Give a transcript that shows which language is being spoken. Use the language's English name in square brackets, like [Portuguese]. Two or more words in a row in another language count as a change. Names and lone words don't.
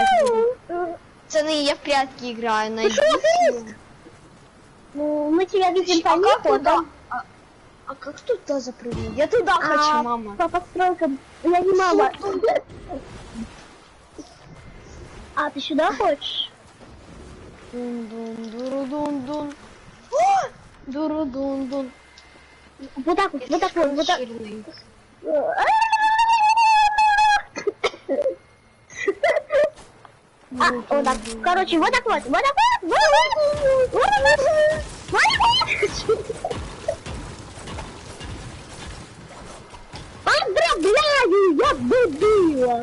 [Russian] Пацаны, я в прятки играю, найдите. Ну, мы тебя видим по нику, А как туда запрыгнуть? Я туда хочу, мама. По постройкам, я не мама. А, ты сюда хочешь? Дун-дун-дуру-дун-дун. Дуру-дун-дун. Вот так вот, вот так вот, вот так. А, вот так. Короче, вот так вот, вот так вот, Поздравляю, я победила.